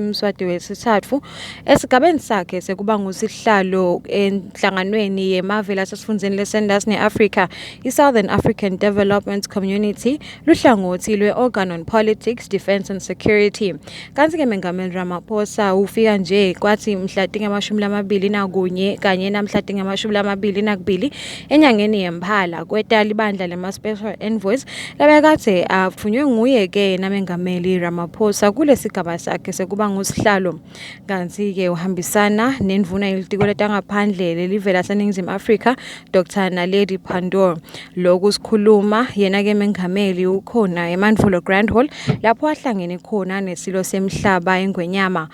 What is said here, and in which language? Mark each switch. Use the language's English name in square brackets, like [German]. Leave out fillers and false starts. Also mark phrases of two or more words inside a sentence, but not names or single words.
[Swati] Mswati wesithatfu esigabeni sakhe sekuba ngusihlalo enhlanganweni yemave lasesifundeni leSanders ne-Africa i-Southern African Development Community luhlangothi lwe-Organ on Politics, Defence and Security. Kanti-ke Mengameli Ramaphosa ufika nje kwathi mhla tinga-21 kanye namhla tinga-22 enyangeni yeMphala kweta libandla lema- [English] Special Envoys [Swati] labekade afunyiwe nguye-ke namengameli Ramaphosa kulesigaba sakhe sekuba ngusihlalo. Kanti-ke uhambisana nendvuna yelitiko letangaphandle lelive laseNingizimu Afrika Dr. Naledi Pandor. Lokhu sikhuluma yena-ke mengameli ukhona eMandulo Grand Hall lapho ahlangene khona nesilo semhlaba eNgwenyama.